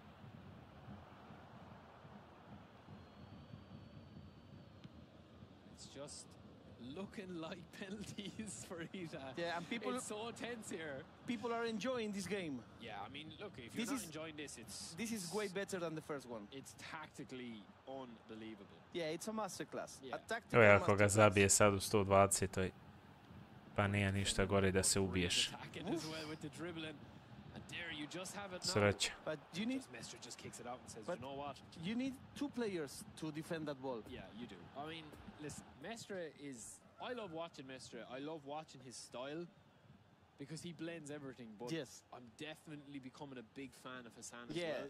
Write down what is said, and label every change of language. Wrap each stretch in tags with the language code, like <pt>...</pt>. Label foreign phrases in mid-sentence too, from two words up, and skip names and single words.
<en>It's just looking like penalties for Ida. Yeah, and people. It's so tense here. People are enjoying this game. Yeah, I mean, look, if you're not enjoying this, this is way better than the first one. It's tactically unbelievable. Yeah, it's a masterclass. Yeah. A tactical</en> <sr>Evo, ako ga zabije sad u 120, pa nije ništa gore da se ubiješ. Sreća.</sr> <en>But you need. Mestre just kicks it out and says, you know what? You need 2 players to defend that ball. Yeah, you do. I mean, listen, Mestre is. I love watching Mestre. I love watching his style because he blends everything. But I'm definitely becoming a big fan of Hassan as well.</en>